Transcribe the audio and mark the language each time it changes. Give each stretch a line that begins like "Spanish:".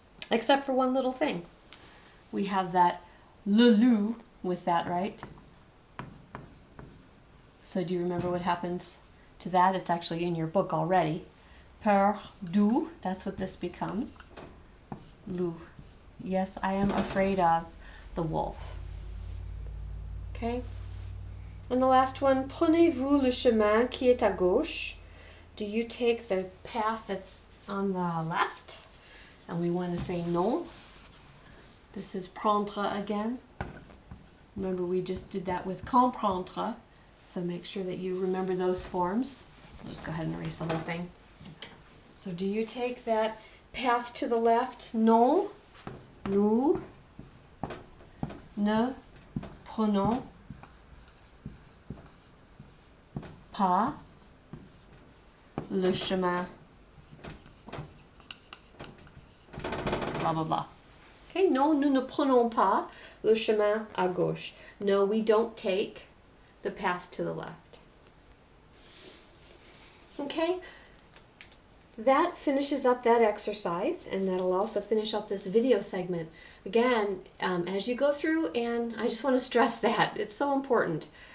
English: Except for one little thing. We have that le loup with that, right? So do you remember what happens to that? It's actually in your book already.
French: Peur du,
English: that's what this becomes. Loup. Yes, I am afraid of the wolf. Okay? And the last one,
French: prenez-vous le chemin qui est à gauche?
English: Do you take the path that's on the left? And we want to say non. This is prendre again. Remember, we just did that with comprendre. So make sure that you remember those forms. I'll just go ahead and erase the whole thing. So do you take that path to the left?
French: Non. Nous ne prenons pas le chemin.
English: Blah, blah, blah.
French: Okay, non, nous ne prenons pas le chemin à gauche.
English: No, we don't take the path to the left. Okay, that finishes up that exercise, and that'll also finish up this video segment. Again, as you go through, and I just want to stress that, it's so important.